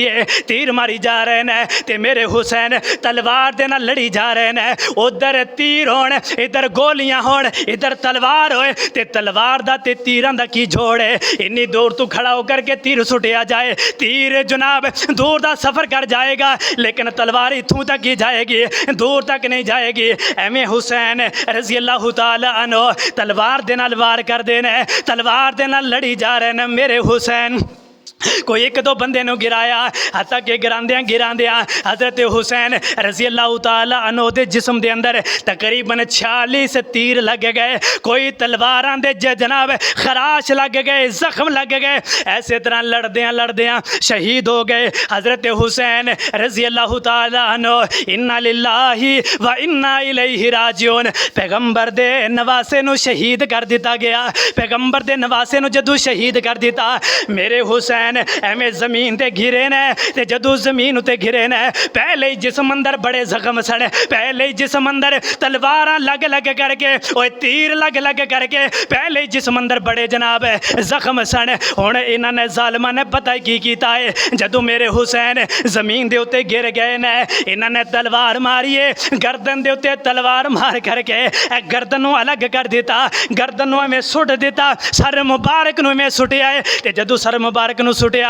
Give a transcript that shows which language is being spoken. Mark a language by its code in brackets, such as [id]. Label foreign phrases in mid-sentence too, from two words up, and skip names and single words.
[pa] ہے تیر ماری جا رہے نے تے میرے حسین تلوار دے نال لڑی جا رہے نے اودھر تیر ہون ایدھر گولیاں ہون ایدھر تلوار ہووے تے تلوار دا تے تیراں دا کی جوڑ ہے اینی دور توں کھڑا ہو کر کے تیر سٹیا جائے تیر جناب دور کا سفر کر جائے گا لیکن تلوار ایتھوں تک ہی جائے گی دور تک نہیں جائے گی اینویں حسین [ar] رضي الله تعالى عنه [pa] تلوار دے نال وار کردے نے تلوار دے نال لڑی جا رہے نے میرے حسین کوئی اک دو بندے نوں گرایا حتیٰ کہ گراندیاں حضرت حسین [ar] رضي الله تعالى عنه [pa] دے جسم دے اندر تقریباً 46 تیر لگ گئے کوئی تلواراں دے جناب خراش لگ گئے زخم لگ گئے ایسے طرح لڑدیاں شہید ہو گئے حضرت حسین [ar] رضي الله تعالى عنه إنا لله وإنا إليه راجعون [pa] پیغمبر دے نواسے نوں شہید کر دتا گیا پیغمبر دے نواسے نوں جدوں شہید کر دتا میرے حسین اینویں زمین تے گرے نے تے جدوں زمین اتے گرے نے پہلے ہی جسم اندر بڑے زخم سن پہلے ہی جسم اندر تلواراں لگ لگ کرکے اوئے تیر لگ لگ کرکے پہلے ہی جسم اندر بڑے جناب زخم سن ہن انہاں نے ظالماں نے پتہ کی کیتا ہے جدوں میرے حسین زمین دے اتے گر گئے نے انہاں نے تلوار ماری اے گردن دے اتے تلوار مار کرکے گردن نوں الگ کر دتا گردن نوں اینویں سٹ دتا سر مبارک نوں اینویں سٹیا ہے تے جدوں سر مبارک نوں سٹیا.